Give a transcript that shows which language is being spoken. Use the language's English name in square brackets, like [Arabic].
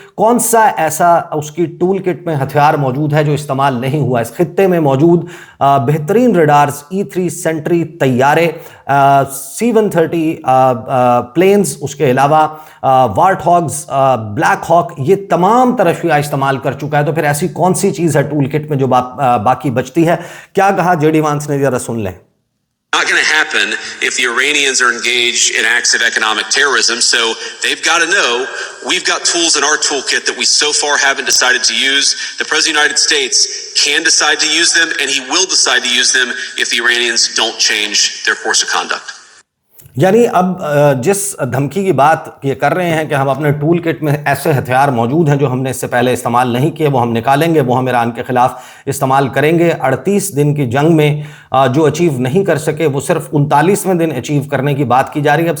[Urdu] کون سا ایسا اس کی ٹول کٹ میں ہتھیار موجود ہے جو استعمال نہیں ہوا؟ اس خطے میں موجود بہترین ریڈارز, E-3 سینٹری طیارے, C-130 پلینز, اس کے علاوہ وارٹ ہاگز, بلیک ہاک, یہ تمام ترشیح استعمال کر چکا ہے. تو پھر ایسی کون سی چیز ہے ٹول کٹ میں جو باقی بچتی ہے؟ کیا کہا جے ڈی وانس نے, ذرا سن لیں. [English] Not going to happen if the Iranians are engaged in acts of economic terrorism. So they've got to know we've got tools in our toolkit that we so far haven't decided to use. The President of the United States can decide to use them, and he will decide to use them if the Iranians don't change their course of conduct. [Urdu] یعنی اب جس دھمکی کی بات یہ کر رہے ہیں کہ ہم اپنے ٹول کٹ میں ایسے ہتھیار موجود ہیں جو ہم نے اس سے پہلے استعمال نہیں کیے, وہ ہم نکالیں گے, وہ ہم ایران کے خلاف استعمال کریں گے. 38 دن کی جنگ میں جو اچیو نہیں کر سکے وہ صرف 39ویں دن اچیو کرنے کی بات کی جا رہی ہے.